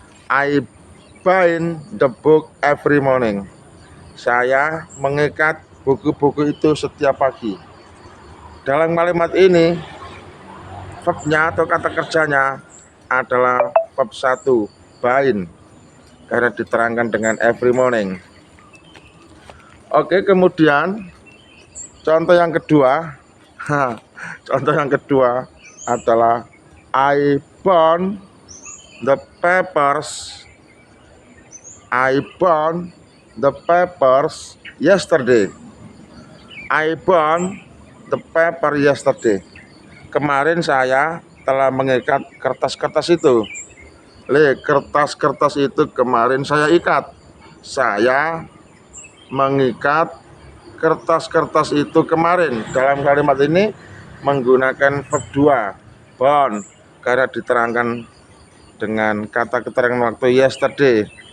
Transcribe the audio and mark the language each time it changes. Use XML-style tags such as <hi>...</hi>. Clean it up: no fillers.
<en>I bind the book every morning.</en> <id>Saya mengikat buku-buku itu setiap pagi. Dalam kalimat ini, verbnya atau kata kerjanya adalah verb 1, bind, karena diterangkan dengan</id> <en>every morning.</en> <id>Oke, kemudian contoh yang kedua. Contoh yang kedua adalah</id> <en>I burn the papers. I burn the papers Yesterday. I burned the paper yesterday.</en> <id>Kemarin saya telah mengikat kertas-kertas itu. Kertas-kertas itu kemarin saya ikat. Saya mengikat kertas-kertas itu kemarin. Dalam kalimat ini menggunakan verb 2, burn, karena diterangkan dengan kata keterangan waktu yesterday.</id>